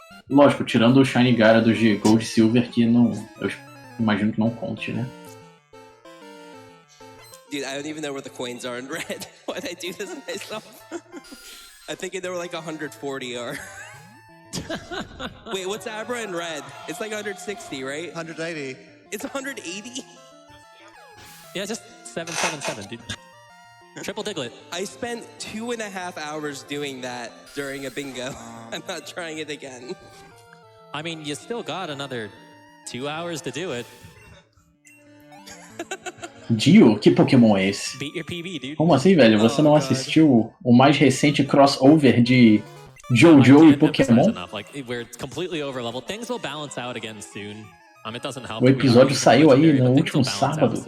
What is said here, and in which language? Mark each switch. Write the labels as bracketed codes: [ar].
[pt] Lógico, tirando o Shiny Gyarados de Gold e Silver, que não, eu imagino que não conte, né? [en] Dude, I don't even know where the coins are in red. Why'd I do this myself? I think there were like 140 or... Wait, what's Abra in red? It's like 160, right? 180. It's 180? Yeah, just 777, dude. Triple Diglett. I spent 2.5 hours doing that during a bingo. I'm not trying it again. I mean, you still got another 2 hours to do it. [pt] Dio? Que Pokémon é esse? [en] Beat your PB, dude. [pt] Como assim, velho? Você não assistiu o mais recente crossover de Jojo e Pokémon? [en] Like, we're completely over level. Things will balance out again soon. [pt] O episódio saiu aí no último sábado.